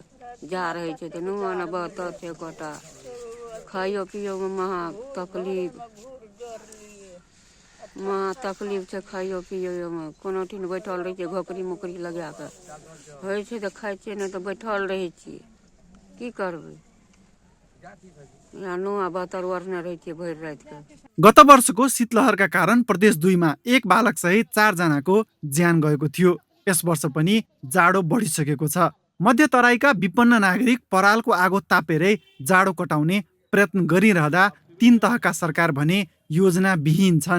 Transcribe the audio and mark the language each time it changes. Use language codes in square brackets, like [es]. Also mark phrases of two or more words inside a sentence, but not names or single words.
[mai] जा रहै छै तऽ नुआ न बहत छै कटा, खाइयो पियोमे महा तकलीफ छै। खाइयो पियोमे कोनो ठिन बैठल रहै छियै घोकरी मुकरी लगा कऽ। होइ छै तऽ खाइ छियै, नहि तऽ बैठल रहै छियै। की करबै, नुआ बहतर ओढ़ने रहै छियै भरि रातिके। [ne] गत वर्षको शीतलहरका कारण प्रदेश 2 मा एक बालक सहित 4 जनाको ज्यान गएको थियो। यस वर्ष पनि जाडो बढिसकेको छ। मध्य तराईका विपन्न नागरिक परालको आगो तापेरै जाडो कटाउने प्रयत्न गरिरहँदा 3 तहका सरकार भने योजनाविहीन छन्।